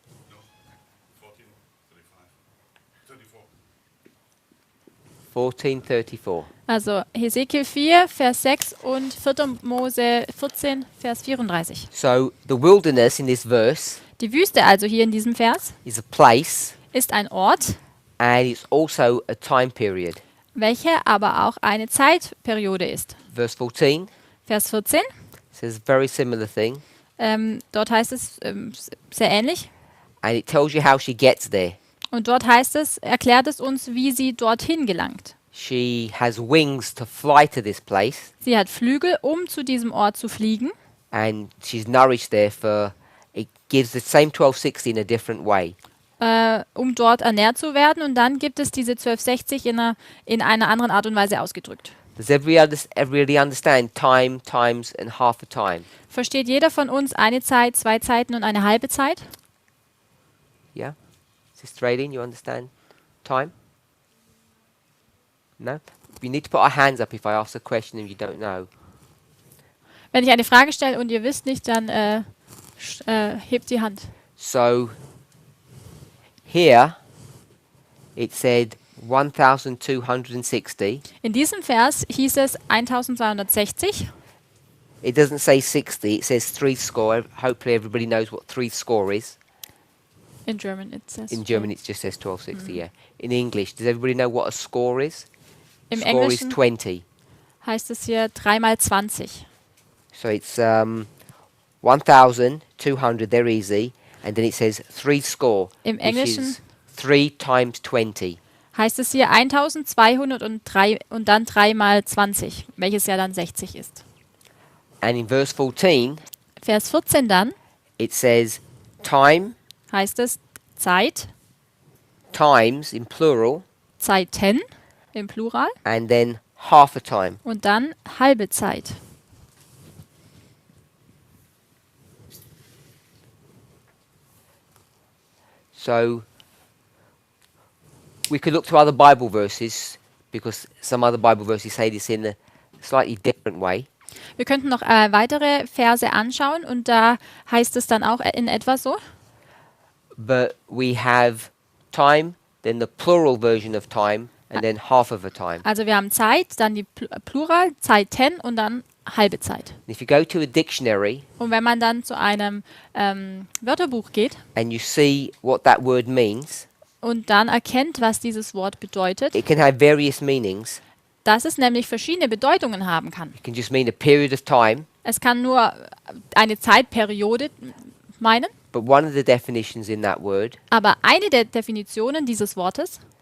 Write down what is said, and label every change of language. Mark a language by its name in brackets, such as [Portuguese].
[English] No, 14, 34. 14:34. [German] Also Hesekiel 4, Vers 6 und 4. Mose 14, Vers 34. [English] So the wilderness in this verse [German] Die Wüste also hier in diesem Vers [English] is a place [German] ist ein Ort, [English] and it's also a time period. [German] welche aber auch eine Zeitperiode ist. [English] Verse 14 [German] Vers 14, [English] says a very similar thing, [German] dort heißt es sehr ähnlich. [English] and it tells you how she gets there. [German] Und dort heißt es, erklärt es uns, wie sie dorthin gelangt. [English] She has wings to fly to this place, [German] Sie hat Flügel, um zu diesem Ort zu fliegen. [English] and she's nourished there for, it gives the same 1260 in a different way. [German] Um dort ernährt zu werden. Und dann gibt es diese 1260 in einer anderen Art und Weise ausgedrückt. [English] Does everybody understand time, times, and half a time? [German] Versteht jeder von uns eine Zeit, 2 Zeiten und eine halbe Zeit? [English] Yeah? Sister Aileen, you understand time? No? We need to put our hands up if I ask a question and you don't know. [German] Wenn ich eine Frage stelle und ihr wisst nicht, dann hebt die Hand. [English] So, here it said 1260. [German] In diesem Vers hieß es 1260. [English] It doesn't say 60, it says three score. Hopefully everybody knows what three score is. In German it says. In German it just says 1260, yeah. In English, does everybody know what a score is? [German] Im [English] Score is [German] Englischen [English] 20. [German] heißt es hier 3 mal 20. [English] So it's 1,200, they're easy. And then it says three score, [German] Im [English] which [German] Englischen [English] is 3 times 20. [German] heißt es hier 1203 und dann 3 mal 20, welches ja dann 60 ist. [English] And in verse 14, [German] Vers 14 dann [English] it says time, [German] heißt es Zeit, [English] times in plural, [German] Zeiten im Plural [English] and then half a time. [German] und dann halbe Zeit. [English] So we could look to other Bible verses because some other Bible verses say this in a slightly different way. [German] Wir könnten noch weitere Verse anschauen und da heißt es dann auch in etwa so. [English] But we have time, then the plural version of time, and then half of a time. [German] Also wir haben Zeit, dann die Plural, Zeiten und dann halbe Zeit. [English] And if you go to a dictionary [German] Und wenn man dann zu einem Wörterbuch geht [English] and you see what that word means, [German] und dann erkennt, was dieses Wort bedeutet, [English] it can have various meanings. [German] dass es nämlich verschiedene Bedeutungen haben kann. [English] It can just mean a period of time, [German] Es kann nur eine Zeitperiode meinen, [English] but one of the definitions in that word [German] aber eine der Definitionen dieses Wortes